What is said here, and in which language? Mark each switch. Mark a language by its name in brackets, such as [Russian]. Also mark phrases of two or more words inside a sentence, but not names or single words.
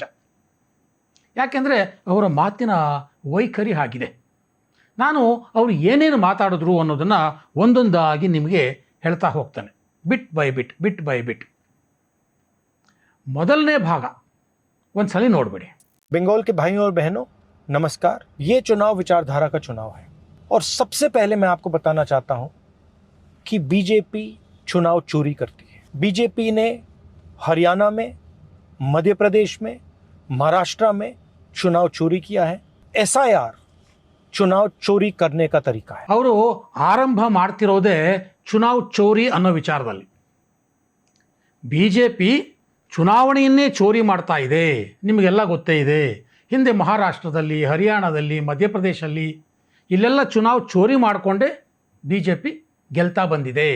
[Kannada] ಯಾಕೆಂದರೆ ಅವರ ಮಾತಿನ ವೈಖರಿ ಆಗಿದೆ. ನಾನು ಅವರು ಏನೇನು ಮಾತಾಡಿದ್ರು ಅನ್ನೋದನ್ನು ಒಂದೊಂದಾಗಿ ನಿಮಗೆ ಹೇಳ್ತಾ ಹೋಗ್ತಾನೆ, [English] bit by bit. [Kannada] ಮೊದಲನೇ ಭಾಗ ಒಂದು ಸಲ ನೋಡಬೇಡಿ. [Hindi] बंगाल के भाइयों और बहनों नमस्कार. ये चुनाव विचारधारा का चुनाव है और सबसे पहले मैं आपको बताना चाहता हूं कि बीजेपी चुनाव चोरी करती है. बीजेपी ने हरियाणा में, मध्य प्रदेश में, महाराष्ट्र में चुनाव चोरी किया है. एसआईआर चुनाव चोरी करने का तरीका है. [Kannada] ಅವರು ಆರಂಭ ಮಾಡ್ತಿರೋದೇ [Hindi] चुनाव चोरी [Kannada] ಅನ್ನೋ ವಿಚಾರದಲ್ಲಿ. ಬಿಜೆಪಿ ಚುನಾವಣೆಯನ್ನೇ ಚೋರಿ ಮಾಡ್ತಾ ಇದೆ. ನಿಮಗೆಲ್ಲ ಗೊತ್ತೇ ಇದೆ, ಹಿಂದೆ ಮಹಾರಾಷ್ಟ್ರದಲ್ಲಿ, ಹರಿಯಾಣದಲ್ಲಿ, ಮಧ್ಯಪ್ರದೇಶಲ್ಲಿ ಇಲ್ಲೆಲ್ಲ [Hindi] चुनाव चोरी [Kannada] ಮಾಡಿಕೊಂಡೇ ಬಿ ಜೆ ಪಿ ಗೆಲ್ತಾ ಬಂದಿದೆ.